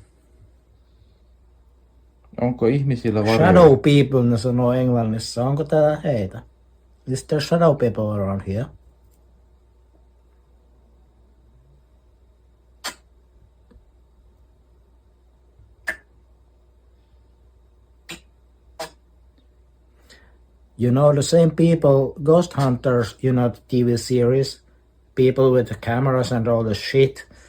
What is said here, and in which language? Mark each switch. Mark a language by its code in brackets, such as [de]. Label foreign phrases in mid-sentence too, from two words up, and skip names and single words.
[fi] Onko ihmisillä varjoja? [en] Shadow people, [fi] ne sanoo englannissa. Onko täällä heitä? [en] Is there shadow people around here? You know the same people, Ghost Hunters, you know the TV series, people with the cameras and all the shit.